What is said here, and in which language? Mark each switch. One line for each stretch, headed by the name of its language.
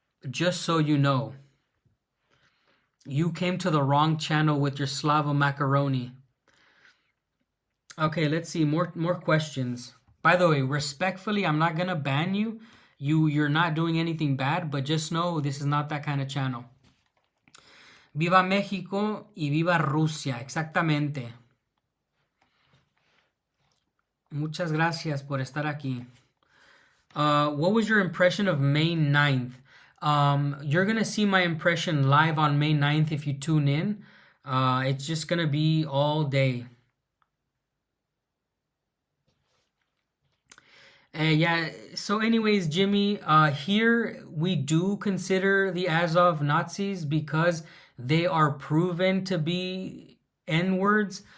English: Just so you know. You came to the wrong channel with your Slava macaroni. Okay, let's see more questions. By the way, respectfully, I'm not gonna ban you. You're not doing anything bad, but just know this is not that kind of channel.
Spanish: Viva México y viva Rusia, exactamente. Muchas gracias por estar aquí.
English: What was your impression of May 9th? You're gonna see my impression live on May 9th if you tune in. It's just gonna be all day. Yeah, so anyways, Jimmy, here we do consider the Azov Nazis because they are proven to be N-words.